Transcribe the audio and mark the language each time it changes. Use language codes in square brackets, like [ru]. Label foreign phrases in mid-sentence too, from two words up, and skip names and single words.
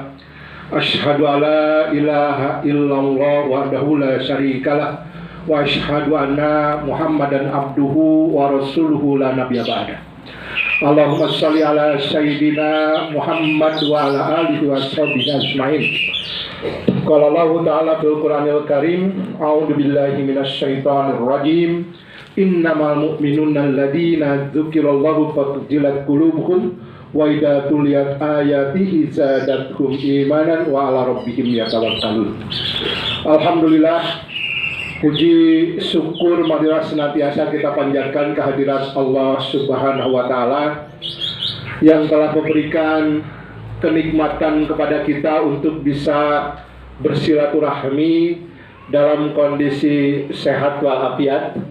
[ar] أشهد أن لا إله إلا الله وحده لا شريك له وأشهد أن محمدا عبده ورسوله لا نبي بعده. اللهم صل على سيدنا محمد وعلى آله وصحبه أجمعين. قال الله تعالى في القرآن الكريم، أعوذ بالله من الشيطان الرجيم. إنما المؤمنون الذين ذكر الله فوجلت قلوبهم وإذا تليت آياته زادتهم إيمانا وعلى ربهم يتوكلون. الحمد لله, [id] puji syukur marilah senantiasa kita panjatkan kehadirat [ar] الله سبحانه وتعالى [id] yang telah memberikan kenikmatan kepada kita untuk bisa bersilaturahmi dalam kondisi sehat walafiat.